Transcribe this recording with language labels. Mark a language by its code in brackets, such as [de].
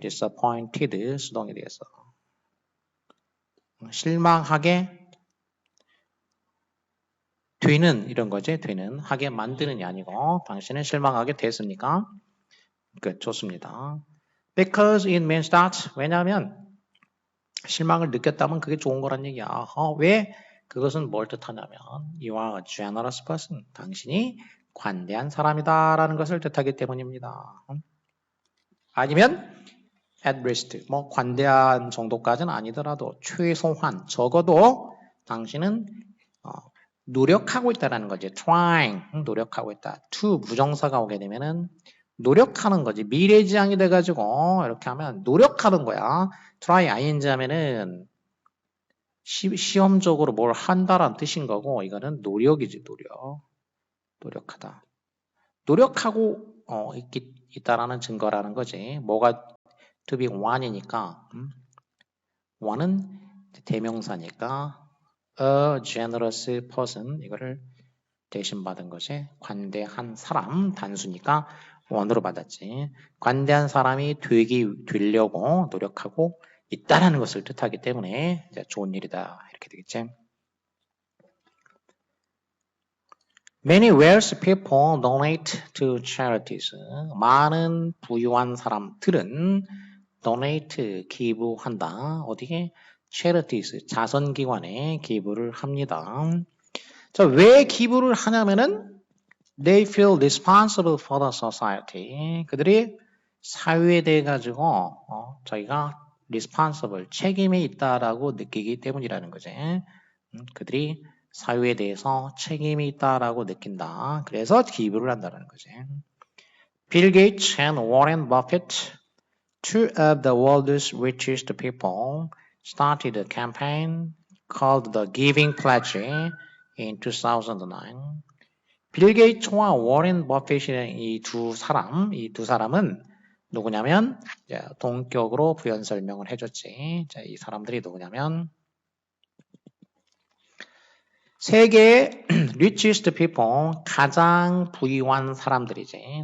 [ko] disappointed 수동이 되겠어. 실망하게 되는 이런 거지. 되는 하게 만드는이 아니고 당신은 실망하게 됐습니까? 그 좋습니다. [en] Because it means that [ko] 왜냐하면 실망을 느꼈다면 그게 좋은 거란 얘기야. 왜? 그것은 뭘 뜻하냐면 [en] You are a generous person. [ko] 당신이 관대한 사람이다라는 것을 뜻하기 때문입니다. 아니면 [en] at least [ko] 뭐 관대한 정도까지는 아니더라도 최소한 적어도 당신은 노력하고 있다라는 거지. trying 노력하고 있다. to 부정사가 오게 되면은 노력하는 거지. 미래지향이 돼가지고 이렇게 하면 노력하는 거야. try ing 하면은 시험적으로 뭘 한다라는 뜻인 거고 이거는 노력이지. 노력하다. 노력하고 있다라는 증거라는 거지. 뭐가 to be one이니까 one은 대명사니까 [en] a generous person [ko] 이거를 대신 받은 것이 관대한 사람 단수니까 원으로 받았지. 관대한 사람이 되려고 노력하고 있다라는 것을 뜻하기 때문에 좋은 일이다 이렇게 되겠지. [en] Many wealthy people donate to charities. [ko] 많은 부유한 사람들은 donate 기부한다. 어디에? charities 자선기관에 기부를 합니다. 자, 왜 기부를 하냐면은 [en] they feel responsible for the society. [ko] 그들이 사회에 대해 가지고 저희가 responsible 책임이 있다라고 느끼기 때문이라는 거지. 그들이 사회에 대해서 책임이 있다라고 느낀다. 그래서 기부를 한다는 거지. [en] Bill Gates and Warren Buffett, two of the world's richest people, started a campaign called the Giving Pledge in 2009. [ko] 빌 게이츠와 워렌 버핏이라는 이 두 사람은 누구냐면 동격으로 부연 설명을 해줬지. 자, 이 사람들이 누구냐면 세계의 [en] richest people [ko] 가장 부유한 사람들이지.